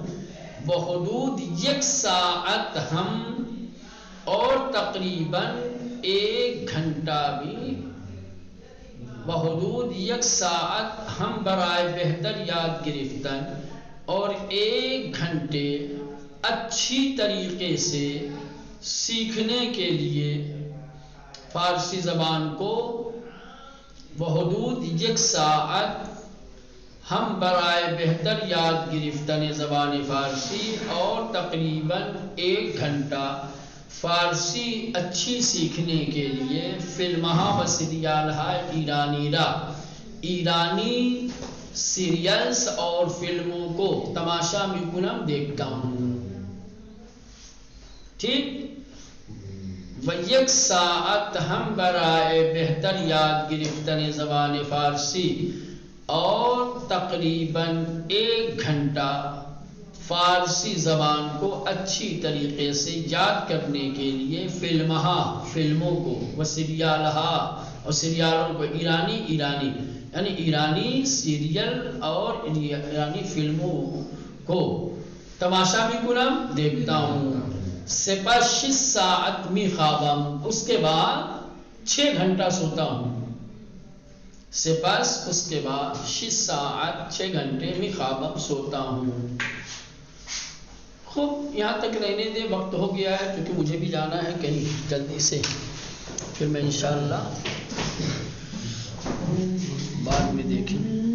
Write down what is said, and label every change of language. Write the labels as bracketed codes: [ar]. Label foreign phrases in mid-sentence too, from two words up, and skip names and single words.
[fa] بحدود 1 ساعت ہم [ur] اور تقریباً 1 گھنٹہ بھی [fa] بحدود 1 ساعت ہم برائے بہتر یاد گرفتن [ur] اور 1 گھنٹے اچھی طریقے سے سیکھنے کے لیے فارسی زبان کو. [fa] بحدود 1 ساعت ہم برائے بہتر یاد گرفتن زبان فارسی [ur] اور تقریباً 1 گھنٹہ فارسی اچھی سیکھنے کے لیے [fa] فلمہا و سریالہا [ur] ایرانی سیریلز اور فلموں کو [fa] تماشا میں کنم [ur] دیکھتا ہوں. ٹھیک. [fa] و 1 ساعت ہم برائے بہتر یاد گرفتن زبان فارسی [ur] اور تقریباً 1 گھنٹہ فارسی زبان کو اچھی طریقے سے یاد کرنے کے لیے فلموں کو [fa] و سریالہا [ur] اور سریالوں کو ایرانی یعنی ایرانی سیریل اور ایرانی فلموں کو تماشا بھی کنم دیکھتا ہوں. [fa] سپس 6 ساعت می خوابم، [ur] اس کے بعد 6 گھنٹہ سوتا ہوں. سپس اس کے بعد 6 ساعت 6 گھنٹے [fa] می خوابم [ur] سوتا ہوں. خوب یہاں تک رہنے دے، وقت ہو گیا ہے کیونکہ مجھے بھی جانا ہے کہیں جلدی سے، پھر میں انشاءاللہ بعد میں دیکھیں.